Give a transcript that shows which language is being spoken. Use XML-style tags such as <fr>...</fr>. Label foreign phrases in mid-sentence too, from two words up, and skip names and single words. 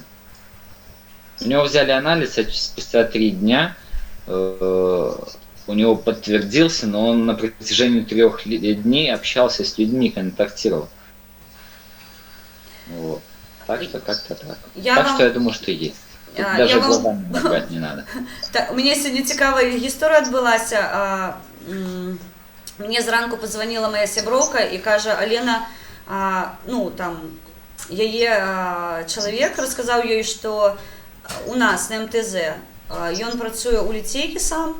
<ru>У него взяли анализ, а спустя 3 дня у него подтвердился, но он на протяжении 3 дней общался с людьми, контактировал. Вот. Так что как-то так. Что я думаю, что есть. Даже глазами набрать не надо. У меня сегодня</ru> <be>цікавая гісторыя адбылася. Мне зранку позвонила моя сяброўка і кажа: Алена, ну там яе чалавек расказаў ёй, што у нас на МТЗ ён працуе ў ліцейкі сам.</be>